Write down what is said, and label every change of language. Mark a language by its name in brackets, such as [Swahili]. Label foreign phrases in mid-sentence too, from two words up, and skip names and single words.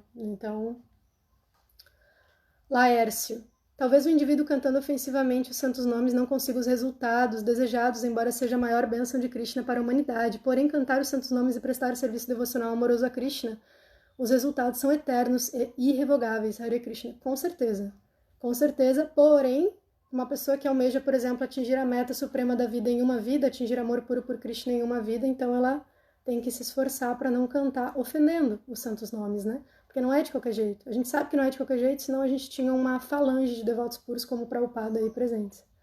[Portuguese] Então, Laércio. Talvez o indivíduo cantando ofensivamente os santos nomes não consiga os resultados desejados, embora seja a maior bênção de Krishna para a humanidade. Porém, cantar os santos nomes e prestar o serviço devocional amoroso a Krishna, os resultados são eternos e irrevogáveis. [Sanskrit] Hare Krishna. [Portuguese] Com certeza. Porém, uma pessoa que almeja, por exemplo, atingir a meta suprema da vida em uma vida, atingir amor puro por Krishna em uma vida, então ela tem que se esforçar para não cantar ofendendo os santos nomes, né? Porque não é de qualquer jeito. A gente sabe que não é de qualquer jeito, senão a gente tinha uma falange de devotos puros como o Prabhupada aí presentes.